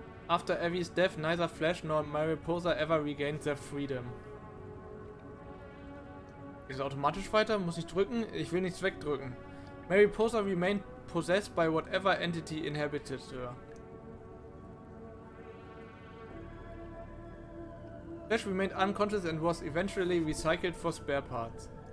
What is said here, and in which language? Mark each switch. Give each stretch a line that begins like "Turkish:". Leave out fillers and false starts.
English: After Abby's death, neither Flash nor Mariposa ever regained their freedom.
German: Geht es automatisch weiter? Muss ich drücken? Ich will nichts wegdrücken.
English: Mariposa remained possessed by whatever entity inhabited her. Flash remained unconscious and was eventually recycled for spare parts.